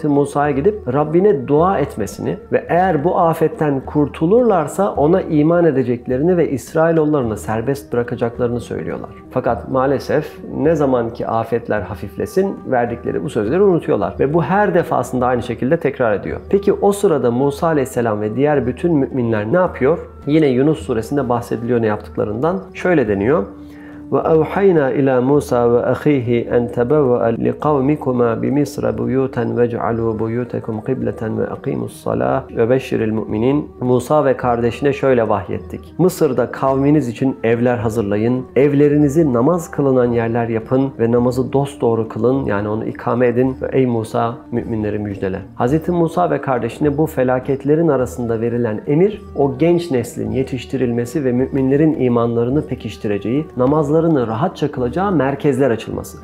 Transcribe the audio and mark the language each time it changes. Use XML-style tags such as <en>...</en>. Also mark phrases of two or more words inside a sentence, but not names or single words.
<tr>Musa'ya gidip Rabbine dua etmesini ve eğer bu afetten kurtulurlarsa ona iman edeceklerini ve İsrailoğullarını serbest bırakacaklarını söylüyorlar. Fakat maalesef ne zaman ki afetler hafiflesin verdikleri bu sözleri unutuyorlar. Ve bu her defasında aynı şekilde tekrar ediyor. Peki o sırada Musa Aleyhisselam ve diğer bütün müminler ne yapıyor? Yine Yunus suresinde bahsediliyor ne yaptıklarından. Şöyle deniyor.</tr> <ar>وَاَوْحَيْنَا إِلَى مُوسَى وَأَخِيهِ أَنْ تَبَوَّأَ لِقَوْمِكُمَا بِمِصْرَ بُيُوتًا وَاجْعَلُوا بُيُوتَكُمْ قِبْلَةً وَأَقِيمُوا الصَّلَاةَ وَبَشِّرِ الْمُؤْمِنِينَ.</ar> <tr>Musa ve kardeşine şöyle vahyettik: Mısır'da kavminiz için evler hazırlayın, evlerinizi namaz kılınan yerler yapın ve namazı dosdoğru kılın, yani onu ikame edin ve ey Musa, müminleri müjdele. Hz. Musa ve kardeşine bu felaketlerin arasında verilen emir, o genç neslin yetiştirilmesi ve müminlerin imanlarını pekiştireceği, namazlarını rahatça kılacağı merkezler açılması.</tr>